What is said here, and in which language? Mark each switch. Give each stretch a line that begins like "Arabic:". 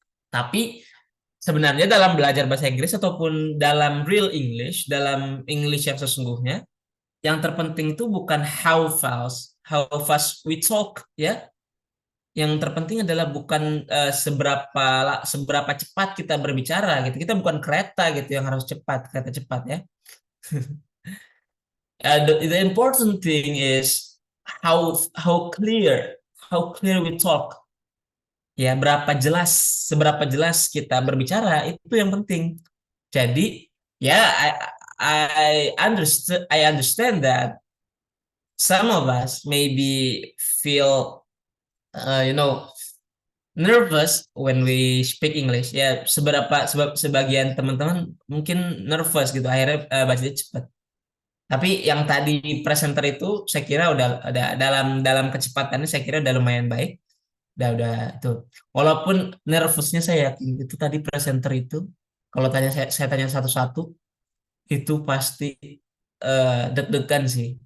Indonesian: Tapi sebenarnya dalam belajar bahasa Inggris ataupun dalam real English, dalam English yang sesungguhnya, yang terpenting itu bukan
English: how fast we talk
Indonesian: ya. Yang terpenting adalah bukan seberapa cepat kita berbicara gitu. Kita bukan kereta gitu yang harus kereta cepat ya.
English: The important thing is how clear we talk.
Indonesian: Ya, seberapa jelas kita berbicara itu yang penting. Jadi, ya
English: I understand that some of us maybe feel nervous when we speak English.
Indonesian: Ya, sebagian teman-teman mungkin nervous gitu akhirnya bacanya cepat. Tapi yang tadi presenter itu saya kira udah dalam kecepatannya saya kira udah lumayan baik. Udah itu. Walaupun nervousnya saya yakin itu tadi presenter itu kalau saya tanya satu-satu itu pasti deg-degan sih.